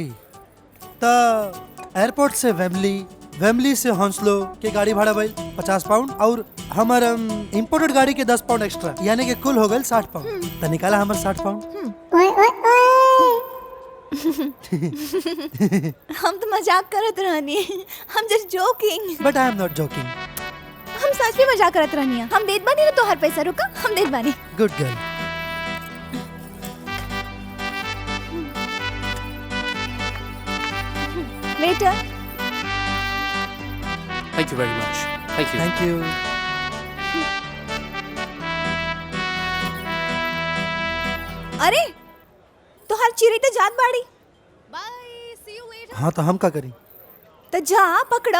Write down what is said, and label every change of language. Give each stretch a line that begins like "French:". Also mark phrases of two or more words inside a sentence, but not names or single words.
Bhojpuri: तो एयरपोर्ट से वेमली से हॉन्सलो के गाड़ी भाड़ा भाई 50 पाउंड और हमार इम्पोर्टेड गाड़ी के 10 पाउंड एक्स्ट्रा, यानी कि कुल हो गए 60 पाउंड। तो निकाला हमार 60 पाउंड। हम तो मजाक करत रहनी, हम
English: just joking. but I am not joking.
Bhojpuri: हम सच में मजाक करत रहनी, हम देत बानी ना तोहर पैसा। रुका, हम देत बानी।
English: good girl. वेटर। Thank you very much. Thank you. thank you.
Bhojpuri: अरे तोहर चिड़ी तो जात बाड़ी।
English: bye, see you later.
Bhojpuri: हाँ तो हम का करी? तो जा पकड़ो।